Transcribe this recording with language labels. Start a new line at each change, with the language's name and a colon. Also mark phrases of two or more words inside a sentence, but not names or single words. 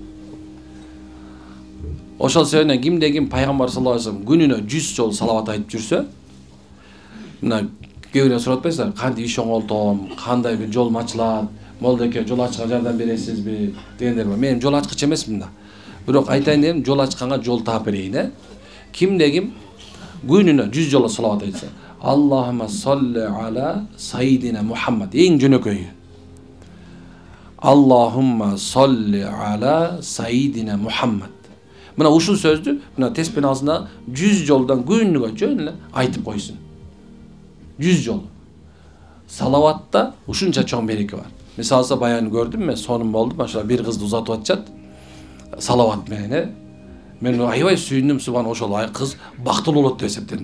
Kyrgyz: Ошол себептен кимде-ким пайгамбар
Arabic: صلى الله عليه وسلم
Kyrgyz: күнүнө 100 жолу салават айтып жүрсө, мына кээ сурап атпайсыздар, кантип иш оңолтом, кандай бир жолум ачылат, молдоке жол ачканга жардам бересизби дегендер бар. Мен жол ачкыч эмесмин да. Бирок айтайын дедим, жол ачканга жол таап берейин, Кимде-ким күнүнө 100 жолу салават айтса,
Arabic: اللهم صل على سيدنا محمد,
Kyrgyz: эң жөнөкөйү.
Arabic: اللهم صل على سيدنا محمد.
Kyrgyz: Мына ушул сөздү, мына теспен алсында 100 жолдан күнүгө жөн эле айтып койсун. 100 жол. Салаватта ушунча чоң береке бар. Мисалса баян көрдүм мен, сонун болду, машала бир кызды узатып атышат. Салават менен, мен аябай сүйүндүм, субхан, ошол кыз бактылуу болот деп эсептедим.